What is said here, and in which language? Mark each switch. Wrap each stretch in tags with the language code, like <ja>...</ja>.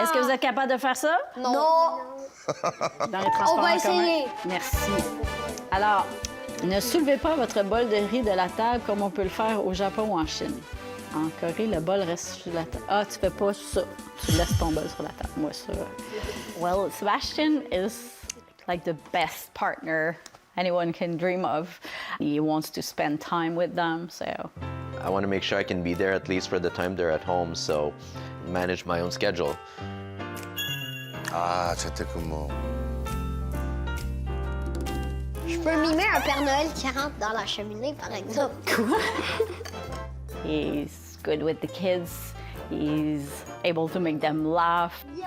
<fr>Est-ce que vous êtes capable de faire ça? Non. Dans les transports On va en commun? essayer. Merci. Alors, ne soulevez pas votre bol de riz de la table comme on peut le faire au Japon ou en Chine. En Corée, le bol reste sur la table. Ah, tu fais pas ça. Tu laisses ton bol sur la table. Moi, ça.</fr> <en>Well, Sebastian is like the best partner anyone can dream of. He wants to spend time with them, so. I want to make sure I can be there at least for the time they're at home, so manage my own schedule.</en> <ko>아, 재택근무.</ko> <fr>Je peux mimer un Père Noël qui rentre dans la cheminée, par exemple.</fr> <en>He's good with the kids. He's able to make them laugh.</en>